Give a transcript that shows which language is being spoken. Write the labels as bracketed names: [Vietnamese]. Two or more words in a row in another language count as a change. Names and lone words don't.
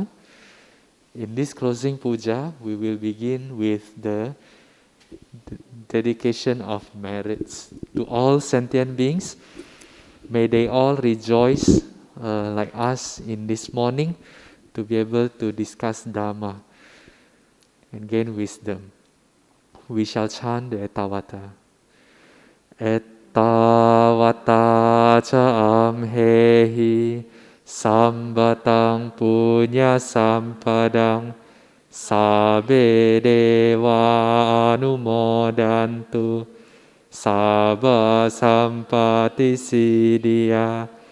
[English] In this closing puja, we will begin with the dedication of merits to all sentient beings. May they all rejoice like us in this morning to be able to discuss Dhamma and gain wisdom. We shall chant the Etavata. [Pali] Ettavata ca amhehi sambatang punya sampadang sabbe deva anumodantu sabba sampati siddhya